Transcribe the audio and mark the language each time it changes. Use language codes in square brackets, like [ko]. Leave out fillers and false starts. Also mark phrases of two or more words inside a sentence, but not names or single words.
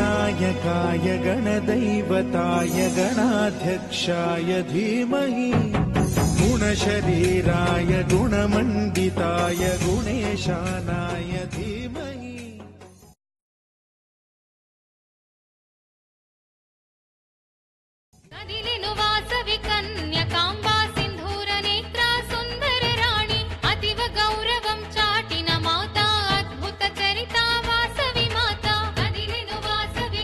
[sa] गणनायकाय गणदैवताय गणाध्यक्षाय धीमहि गुणशरीराय गुणमण्डिताय गुणेशानाय धीमहि। [te] కదిలెను వాసవి కన్యకాంబా సింధూర నేత్ర సుందర రాణి అతివ గౌరవం చాటిన మాత అద్భుత చరిత వాసవి మాత కదిలెను వాసవి